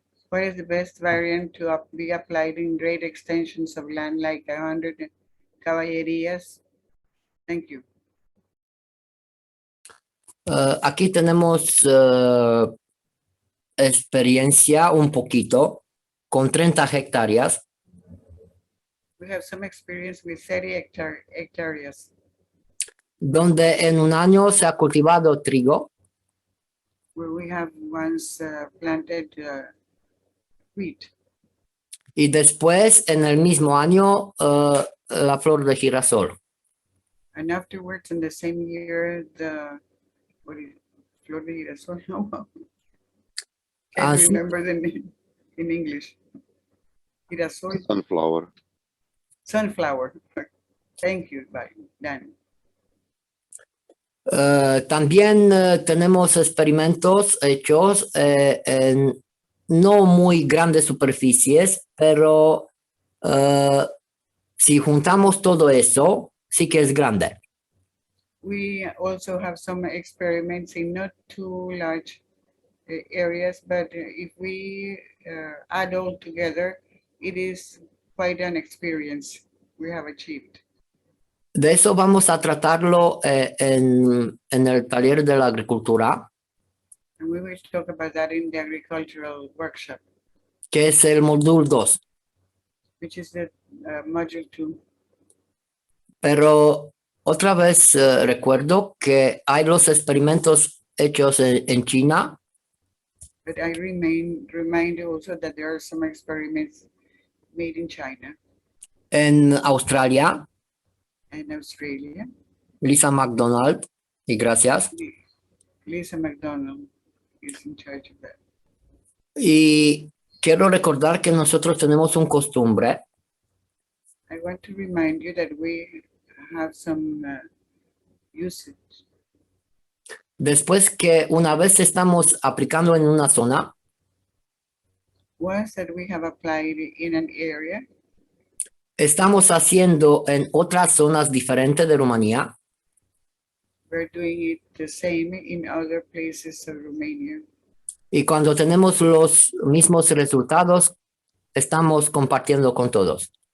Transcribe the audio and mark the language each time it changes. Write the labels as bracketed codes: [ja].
[en] What is the best variant to be applied in great extensions of land like 100 caballerías? Thank you. [es] Aquí tenemos experiencia un poquito con 30 hectáreas. [en] We have some experience with 30 hectares. [es] Donde en un año se ha cultivado trigo. [en] Where we have once planted wheat. [es] Y después en el mismo año la flor de girasol. [en] And afterwards in the same year the [es] flor de girasol? [en] No. Can't remember the name in English. [es] Girasol. [en] Sunflower. Sunflower. Thank you, Dan. [es] También tenemos experimentos hechos en no muy grandes superficies, pero si juntamos todo eso, sí que es grande. [en] We also have some experiments in not too large areas, but if we add all together, it is quite an experience we have achieved. [es] De eso vamos a tratarlo en el taller de la agricultura, [en] And we will talk about that in the agricultural workshop, [es] que es el módulo 2. [en] which is the module 2. [es] Pero otra vez recuerdo que hay los experimentos hechos en China, [en] But I remind also that there are some experiments made in China [es] en Australia, [en] and Australia. [es] Lisa McDonald, y gracias. [en] Lisa McDonald is in charge of that. [es] Y quiero recordar que nosotros tenemos un costumbre [en] I want to remind you that we have some usage. [es] después que una vez estamos aplicando en una zona, [en] Once that we have applied in an area, [es] estamos haciendo en otras zonas diferentes de Rumanía [en] we're doing it the same in other places of Romania. [es] y cuando tenemos los mismos resultados, estamos compartiendo con todos.